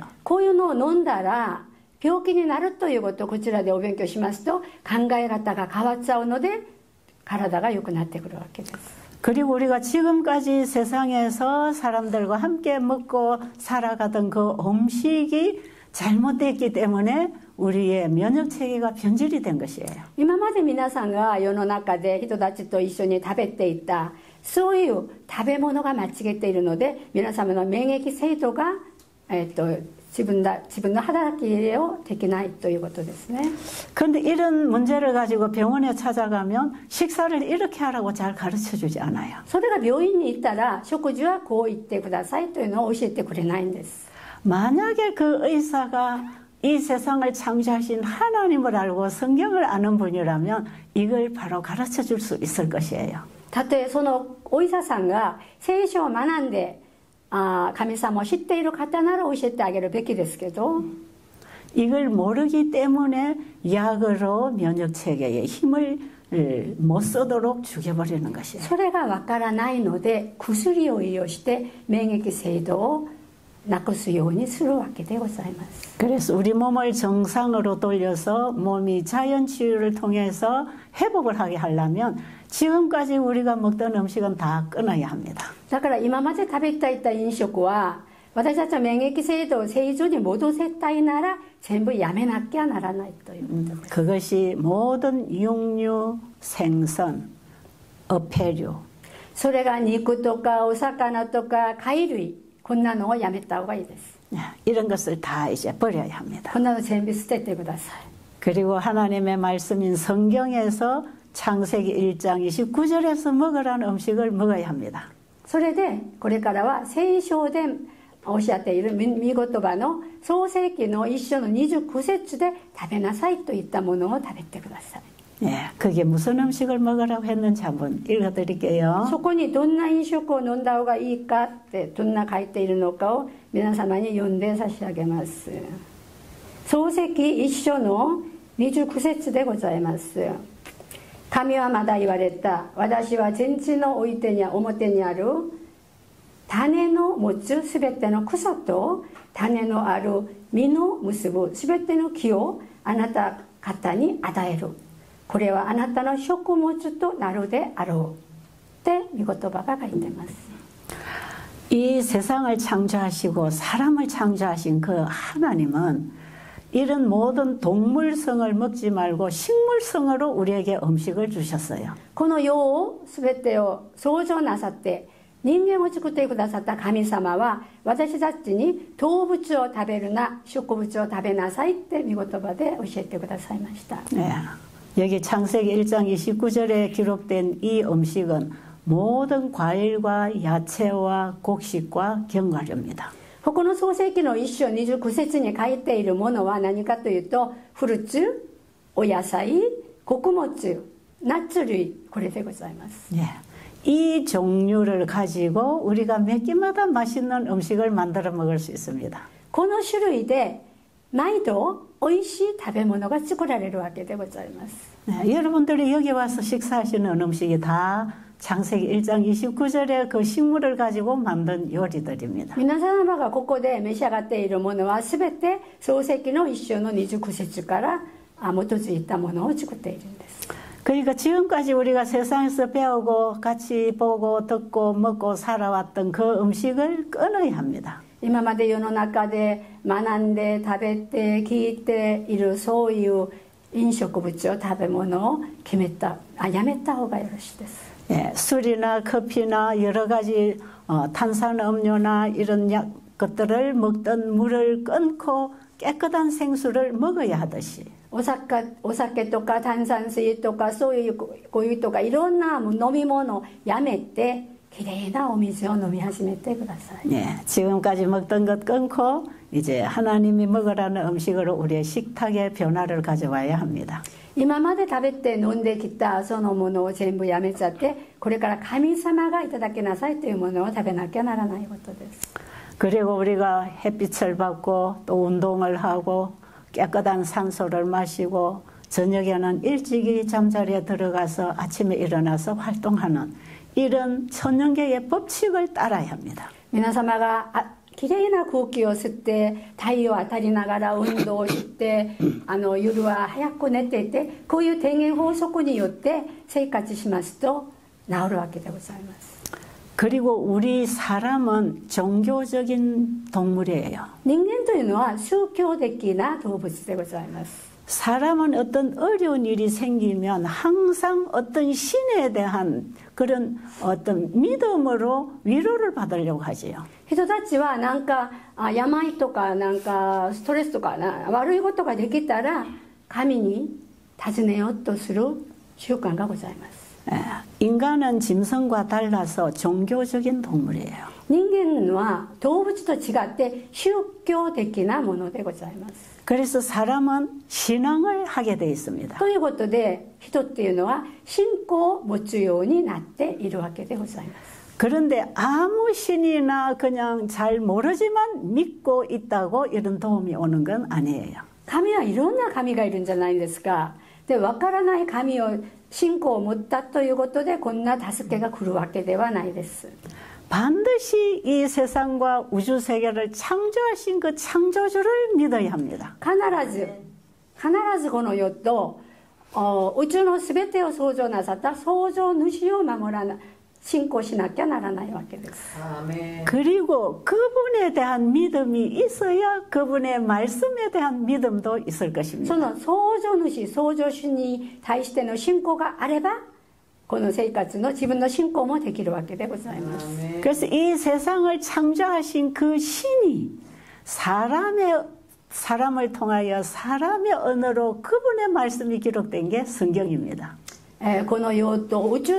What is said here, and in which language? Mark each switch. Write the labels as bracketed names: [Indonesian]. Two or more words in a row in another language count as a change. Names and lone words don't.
[Japanese] こういうのを飲んだら病気になるということをこちらでお勉強しますと考え方が変わっちゃうので体が良くなってくるわけです。 [Korean] 그리고 우리가 지금까지 세상에서 사람들과 함께 먹고 살아가던 그 음식이 잘못됐기 때문에 우리의 면역체계가 변질이 된 것이에요. [Japanese] 今まで皆さんが世の中で人たちと一緒に食べていたそういう食べ物が間違っているので皆様の免疫制度が、自分の働きをできないということですね。 [Korean] 그런데 이런 문제를 가지고 병원에 찾아가면 식사를 이렇게 하라고 잘 가르쳐주지 않아요. [Japanese] それが病院に行ったら食事はこう言ってくださいというのを教えてくれないんです。 [Korean] 만약에 그 의사가 이 세상을 창조하신 하나님을 알고 성경을 아는 분이라면 이걸 바로 가르쳐 줄 수 있을 것이에요. [Japanese] たとえそのお医者さんが聖書を学んで神様を知っている方なら教えてあげるべきですけど [Korean] 이걸 모르기 때문에 약으로 면역체계에 힘을 못 쓰도록 죽여버리는 것이에요. [Japanese] それがわからないので薬を医療して免疫制度をなくすようにするわけでございます。 [Korean] 그래서 우리 몸을 정상으로 돌려서 몸이 자연치유를 통해서 회복을 하게 하려면 지금까지 우리가 먹던 음식은 다 끊어야 합니다. [Japanese] だから今まで食べていた飲食は私たちの免疫制度を正常に戻せたいなら全部やめなきゃならないということです。 [Korean] 그것이 모든 육류, 생선, 어패류 [Japanese] それが肉とかお魚とか貝類こんなのをやめた方がいいです。 [Korean] 이런 것을 다 이제 버려야 합니다. [Japanese] こんなの全部捨ててください。 [Korean] 그리고 하나님의 말씀인 성경에서 창세기 1장 29절에서 먹으라는 음식을 먹어야 합니다. [Japanese] それでこれからは聖書でおっしゃっている御言葉の創世記の一章の29節で食べなさいといったものを食べてください。 [Korean] 예, 그게 무슨 음식을 먹으라고 했는지 한번 읽어드릴게요. [Japanese] そこにどんな飲食を飲んだ方がいいかってどんな書いているのかを皆様に読んで差し上げます。創世記1章の29節でございます。神はまだ言われた。私は天地の表にある種の持つすべての草と種のある実の結ぶすべての木をあなた方に与える。これはあなたの食物となるであろうって御言葉が書いています。 [Korean] 이 세상을 창조하시고 사람을 창조하신 그 하나님은 이런 모든 동물성을 먹지 말고 식물성으로 우리에게 음식을 주셨어요. [Japanese] この世をすべてを創造なさって人間を作ってくださった神様は私たちに動物を食べるな植物を食べなさいって御言葉で教えてくださいました。 [Korean] 네. 여기 창세기 1장 29절에 기록된 이 음식은 모든 과일과 야채와 곡식과 견과류입니다. [Japanese] ここの創世記の1章29節に書いているものは何かというとフルーツ、お野菜、穀物、ナッツ類これでございます。 [Korean] 네. 이 종류를 가지고 우리가 몇 끼마다 맛있는 음식을 만들어 먹을 수 있습니다. [Japanese] この種類で毎度美味しい食べ物が作られるわけでございます。 [Korean] 네, 여러분들이 여기 와서 식사하시는 음식이 다 창세기 1장 29절에 그 식물을 가지고 만든 요리들입니다. [Japanese] 皆様がここで召し上がっているものはすべて創世記の1章の29節から基づいたものを作っているんです。 [Korean] 그러니까 지금까지 우리가 세상에서 배우고 같이 보고 듣고 먹고 살아왔던 그 음식을 끊어야 합니다. [Japanese] 今まで世の中で学んで食べて聞いているそういう飲食物を食べ物をやめた方がよろしいです。 [Korean] 예, 술이나 커피나 여러 가지 탄산음료나 이런 것들을 먹던 물을 끊고 깨끗한 생수를 먹어야 하듯이 [Japanese] お酒とか炭酸水とかそういうお湯とかいろんな飲み物をやめてきれいなお水を飲み始めてください。 [Korean] 예, 지금까지 먹던 것 끊고 이제 하나님이 먹으라는 음식으로 우리의 식탁에 변화를 가져와야 합니다. [Japanese] 今まで食べて飲んできたそのものを全部やめちゃってこれから神様がいただきなさいというものを食べなきゃならないことです。 [Korean] 그리고 우리가 햇빛을 받고 또 운동을 하고 깨끗한 산소를 마시고 저녁에는 일찍이 잠자리에 들어가서 아침에 일어나서 활동하는 이런 천연계의 법칙을 따라야 합니다. [Japanese] 皆様がきれいな空気を吸って太陽当たりながら運動をして夜は早く寝ていてこういう天元法則によって生活しますと治るわけでございます。 [Korean] 그리고 우리 사람은 종교적인 동물이에요. [Japanese] 人間というのは宗教的な動物でございます。 [Korean] 사람은 어떤 어려운 일이 생기면 항상 어떤 신에 대한 그런 어떤 믿음으로 위로를 받으려고 하지요. [Japanese] 人たちはなんか病とかなんかストレスとか悪いことができたら神に尋ねようとする習慣がございます。 [Korean] 인간은 짐승과 달라서 종교적인 동물이에요. [Japanese] 人間は動物と違って宗教的なものでございます。 [Korean] 그래서 사람은 신앙을 하게 돼 있습니다. [Japanese] ということで人っていうのは信仰を持つようになっているわけでございます。 [Korean] 그런데 아무 신이나 그냥 잘 모르지만 믿고 있다고 이런 도움이 오는 건 아니에요. [Japanese] 神はいろんな神がいるんじゃないんですか。で分からない神を信仰を持ったということでこんな助けが来るわけではないです。 [Korean] 반드시 이 세상과 우주 세계를 창조하신 그 창조주를 믿어야 합니다. [Japanese] 必ずこの世と宇宙のすべてを創造なさった創造主を守らな信仰しなきゃならないわけです。 [Korean] 그리고 그분에 대한 믿음이 있어야 그분의 말씀에 대한 믿음도 있을 것입니다. [Japanese] その創造主創造主に対しての信仰があればこの生活の自分の信仰もできるわけでございます。 [Korean] 그래서 이 세상을 창조하신 그 신이 사람을 통하여 사람의 언어로 그분의 말씀이 기록된 게 성경입니다.